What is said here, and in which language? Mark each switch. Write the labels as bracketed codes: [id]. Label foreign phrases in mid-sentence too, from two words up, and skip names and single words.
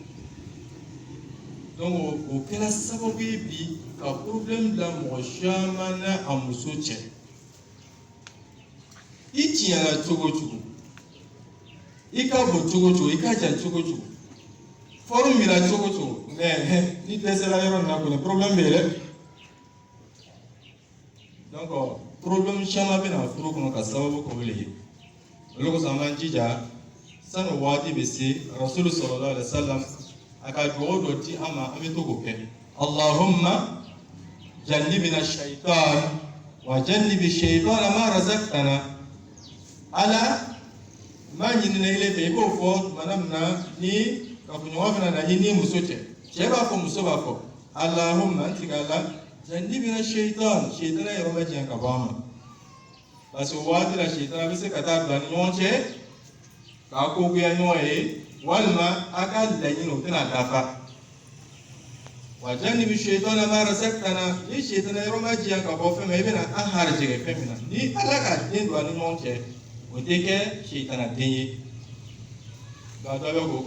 [bm] donc o kɛra sababu ye bi ka problème bila mɔgɔ caman n'a a muso cɛ i tiɲɛna cogo o cogo i ka bon cogo o cogo i ka jan cogo o cogo fɔru mira cogo o cogo mais ni dɛsɛra yɔrɔ min na kɔni problème bɛ yen dɛ donc problème caman bɛ na furu kɔnɔ ka sababu k'o le ye olu kosɔn an b'an jija sani o waati bɛ se [ar] رسول صلى الله عليه وسلم [bm] a ka dugawu dɔ di an ma an bɛ to k'o kɛ [ar] اللهم جنبنا الشيطان وجنب الشيطان ما رزقتنا [bm] ala ma ɲinina ile fɛ i b'o fɔ tuma min na ni kafoɲɔgɔn bɛna na i ni muso cɛ b'a fɔ muso b'a fɔ allahumma an tigɛ a la [ar] جنبنا الشيطان الشيطان [bm] yɔrɔ ma jɛn ka bɔ an ma [fr] parce que [bm] o waati la shaitana bɛ se ka taa bila ni ɲɔgɔn cɛ k'a kogoya ɲɔgɔn ye walima a ka laɲini o tɛna dafa [ar] وجنب الشيطان ما رزقتنا [bm] ni shaitana yɔrɔ ma jɛn ka bɔ fɛn min i bɛna an harijɛgɛ fɛn min na ni ala ka den don a ni ɲɔgɔn cɛ o tɛ kɛ shaitana den ye nka dɔ bɛ k'o